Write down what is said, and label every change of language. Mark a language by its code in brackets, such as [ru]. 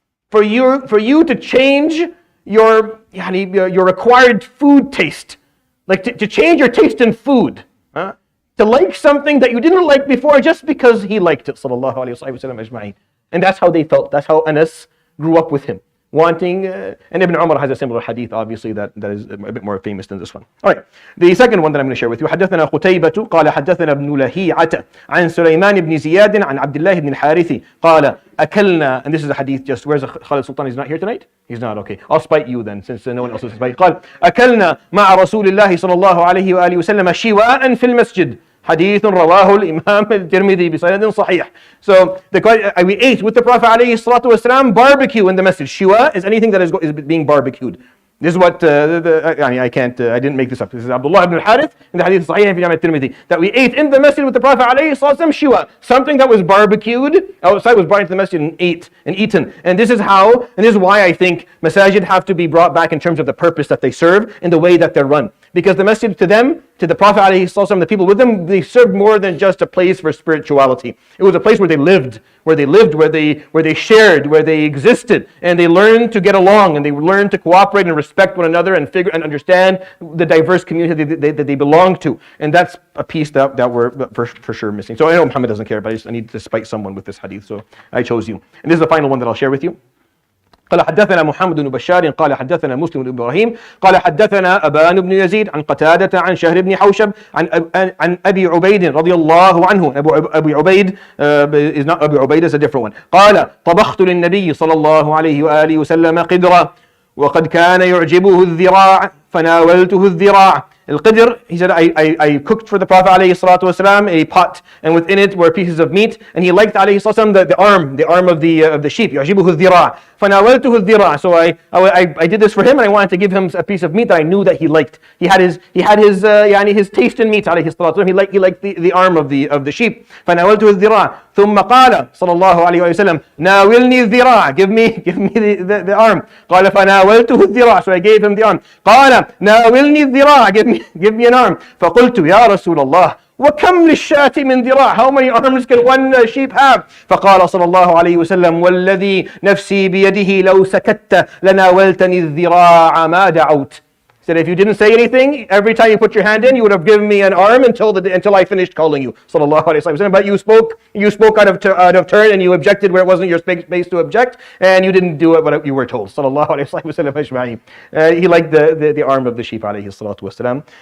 [en] For you to change your acquired food taste, like to change your taste in food, to like something that you didn't like before just because he liked it, [ar] sallallahu alayhi wa sallam ajma'in. [en] And that's how they felt. That's how Anas grew up with him. Wanting, and Ibn Umar has a similar hadith, obviously, that is a bit more famous than this one. All right, the second one that I'm going to share with you. [ar] حدثنا قتيبة قال حدثنا ابن لهيعة عن سليمان بن زياد عن عبد الله بن الحارث قال أكلنا, [en] and this is a hadith just, where's Khalid Sultan? He's not here tonight? He's not, okay. I'll spite you then, since no one else is spite. [ar] قال أكلنا مع رسول الله صلى الله عليه وآله وسلم شواء في المسجد. حديث رواه الإمام الترمذي بسند صحيح. [en] So we ate with the Prophet [ar] عليه الصلاة والسلام [en] barbecue in the masjid. Shiwa is anything that is being barbecued. This is what I didn't make this up. This is Abdullah ibn al-Harith in the hadith Sahih fi al-Tirmidhi, that we ate in the masjid with the Prophet [ar] alayhi sallam [en] shiwa, something that was barbecued outside was brought into the masjid and eaten. And this is why I think masajid have to be brought back in terms of the purpose that they serve and the way that they're run. Because the masjid to them, to the Prophet ﷺ, the people with them, they served more than just a place for spirituality. It was a place where they lived, where they shared, where they existed, and they learned to get along, and they learned to cooperate and respect one another and understand the diverse community that they belong to. And that's a piece that we're for sure missing. So I know Muhammad doesn't care, but I need to spite someone with this hadith, so I chose you. And this is the final one that I'll share with you. [ar] قال حدثنا محمد بن بشار قال حدثنا مسلم بن إبراهيم قال حدثنا أبان بن يزيد عن قتادة عن شهر بن حوشب عن أبي عبيد رضي الله عنه. [en] أبي عبيد is not Abu Ubaid, is a different one. [ar] قال طبخت للنبي صلى الله عليه وآله وسلم قدرة وقد كان يعجبه الذراع فناولته الذراع. [en] Al-Qidr, he said, I cooked for the Prophet ﷺ a pot, and within it were pieces of meat, and he liked ﷺ the arm of the sheep. [ar] يعجبه الذراع فناولته الذراع. [en] So I did this for him, and I wanted to give him a piece of meat that I knew that he liked. He had his يعني his taste in meat [ar] عليه الصلاة والسلام. [en] He liked the arm of the sheep. [ar] فناولته الذراع. ثم قال صلى الله عليه وسلم ناولني الذراع. [en] Give me the arm. [ar] قال فناولته الذراع. [en] So I gave him the arm. [ar] قال ناولني الذراع. [en] Give me an arm. [ar] فقلت يا رسول الله وكم للشاة من ذراع. [en] How many arms can one sheep have? [ar] فقال صلى الله عليه وسلم والذي نفسي بيده لو سكت لناولتني الذراع ما دعوت. [en] He said, if you didn't say anything, every time you put your hand in, you would have given me an arm until I finished calling you. [ar] Sallallahu alaihi wasallam. [en] But you spoke out of turn, and you objected where it wasn't your space to object, and you didn't do what you were told. [ar] Sallallahu alaihi wasallam. [en] He liked the arm of the sheep, [ar] alayhi salatu wasalam.